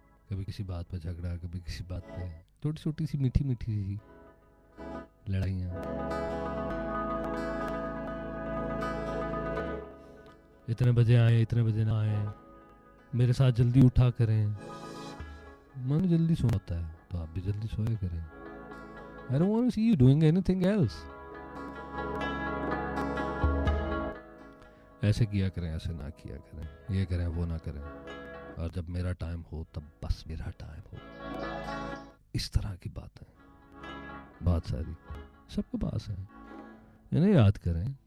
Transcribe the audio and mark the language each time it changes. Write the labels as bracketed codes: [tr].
[hi] कभी किसी बात पर झगड़ा, कभी किसी बात पे छोटी छोटी सी मीठी मीठी सी लड़ाइयाँ। इतने बजे आए, इतने बजे ना आए, मेरे साथ जल्दी उठा करें, मन जल्दी सोना होता है तो आप भी जल्दी सोया करें। [en] I don't want to see you doing anything else. [hi] ऐसे किया करें, ऐसे ना किया करें, ये करें, वो ना करें, और जब मेरा टाइम हो तब बस मेरा टाइम हो। इस तरह की बातें बहुत सारी सबके पास हैं, इन्हें याद करें।